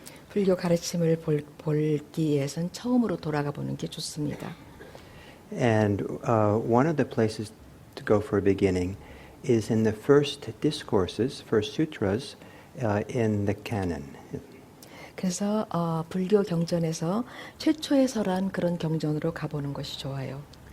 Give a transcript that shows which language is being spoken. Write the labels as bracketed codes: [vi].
[ko] 불교 가르침을 보기 위해선 처음으로 돌아가 보는 게 좋습니다. [en] And one of the places to go for a beginning is in the first discourses, first sutras, in the canon. [ko] 그래서 불교 경전에서 최초의 설한 그런 경전으로 가보는 것이 좋아요.